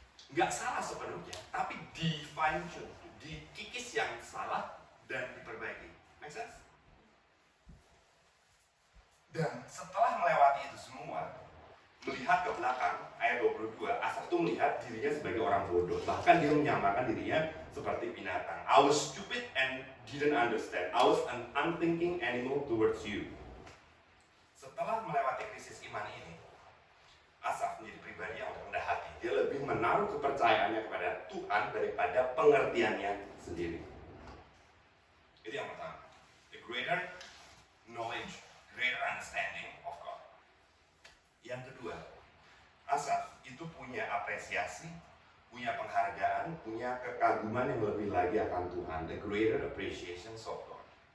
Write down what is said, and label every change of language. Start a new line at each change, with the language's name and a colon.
Indonesian: Nggak salah sepenuhnya, tapi divine tune. Dikikis yang salah dan diperbaiki.
English: Make sense?
Indonesian: Dan setelah melewati itu semua, melihat ke belakang, ayat 22, Asaf itu melihat dirinya sebagai orang bodoh. Bahkan dia menyamakan dirinya seperti binatang.
English: I was stupid and didn't understand. I was an unthinking animal towards you.
Indonesian: Setelah melewati krisis iman ini, Asaf menjadi pribadi yang rendah hati. Dia lebih menaruh kepercayaannya kepada Tuhan daripada pengertiannya sendiri. Itu yang pertama.
English: The greater knowledge, greater understanding of God.
Indonesian: Yang kedua, Asaf itu punya apresiasi, punya penghargaan, punya kekaguman yang lebih lagi akan Tuhan.
English: The greater appreciation of God.